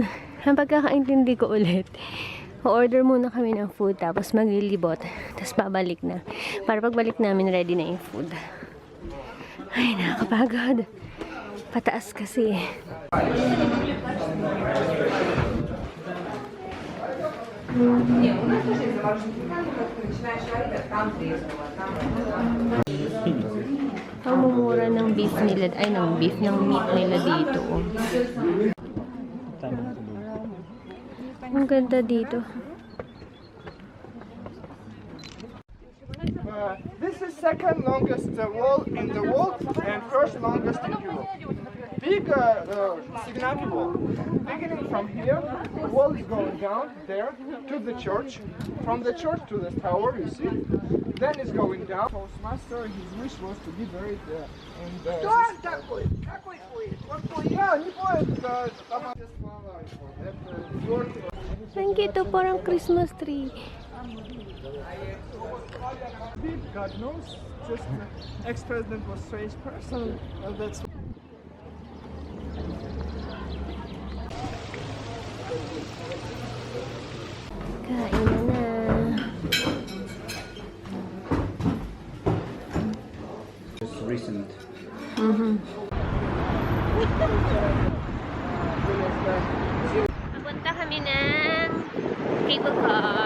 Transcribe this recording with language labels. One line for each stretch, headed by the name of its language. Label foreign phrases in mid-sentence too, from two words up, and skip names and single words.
Filipino: Ang pagkakaintindi ko ulit, order muna kami ng food tapos maglilibot. Tapos babalik na. Para pagbalik namin ready na yung food. Ay, nakakapagod. Pataas kasi.
Russian: Не, у нас тоже есть замороженные пеканки, как ты начинаешь варить, а там трезво, а там...
Filipino: Ang mumura ng beef nila, ay ng beef, ng meat nila dito. Oh. Ang ganda dito.
English: This is second longest wall in the world and first longest in Europe. Big Signaki wall. Beginning from here, the wall is going down there to the church. From the church to the tower, you see. Then it's going down. Toastmaster, his wish was to be buried there. And yeah,
Russian: не будет, там слова его. Это
Filipino: Ang cute, parang
English: Christmas tree. God knows, just ex-president was strange person. That's
Filipino: Kain na na.
English: It's recent.
Filipino: Papunta kami ng
English: cable car.